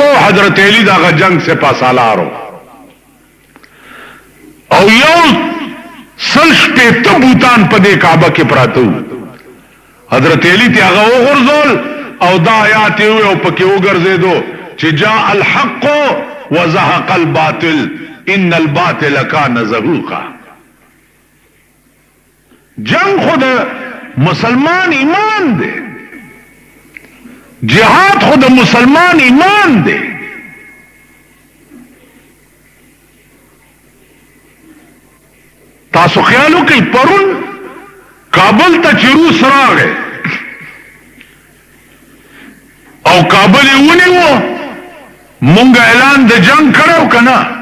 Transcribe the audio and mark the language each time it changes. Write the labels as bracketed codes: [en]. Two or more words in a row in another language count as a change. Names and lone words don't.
[ps] حضرت علی دغه جنگ سے پاسالارو او یو سل شپېته بوتان په دې کعبه کې پراته وو. حضرت علی ته هغه وغورځول او دا آیات یې او پکې وګرځېدو چې [ar] جاء الحق وزهق الباطل ان الباطل کان زهوقا. [ps] جنگ خود مسلمان ایمان دی، جهاد خود مسلمان ایمان دی. تاسو خیال وکړئ پرون کابل ته چې روس راغی او کابل یې ونیو، مونږ اعلان د جنگ کړو که نه؟